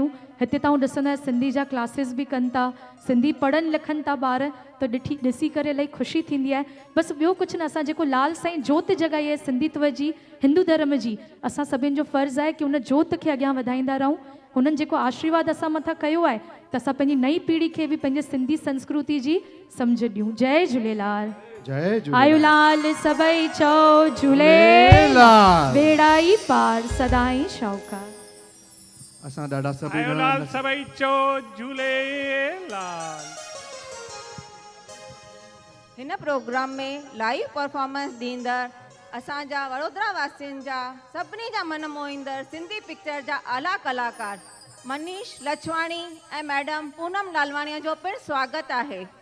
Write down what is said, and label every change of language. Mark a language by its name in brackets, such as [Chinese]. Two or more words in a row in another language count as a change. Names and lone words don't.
[Sindhi] हिते तव्हां ॾिसंदा सिंधी जा क्लासिस बि कनि था, सिंधी पढ़नि लिखनि था ॿार, त ॾिसी करे इलाही ख़ुशी थींदी आहे। बसि ॿियो कुझु न, असां जेको लाल साईं जोति जॻाई आहे सिंधित्व जी, हिंदू धर्म जी, असां सभिनि जो फ़र्ज़ु आहे कि उन जोति खे अॻियां वधाईंदा रहूं। हुननि जेको आशीर्वाद असां मथां कयो आहे त असां पंहिंजी नई पीढ़ी खे बि पंहिंजे सिंधी संस्कृति जी सम्झ ॾियूं। जय झूलेलाल। जय आयो झूलेलाल। लाल सभई चओ झूलेलाल, बेड़ाई पार सदाई शौक़ा। असां ॾाढा सभई आयो लाल सभई चो झूलेलाल। हिन प्रोग्राम में [English] live performance [Sindhi] ॾींदड़ असांजा वडोदरा वासियुनि जा सभिनी जा मन मोहींदड़ सिंधी पिक्चर जा आला कलाकार मनीष लचवाणी ऐं मैडम पूनम लालवाणीअ जो पिणु स्वागत आहे।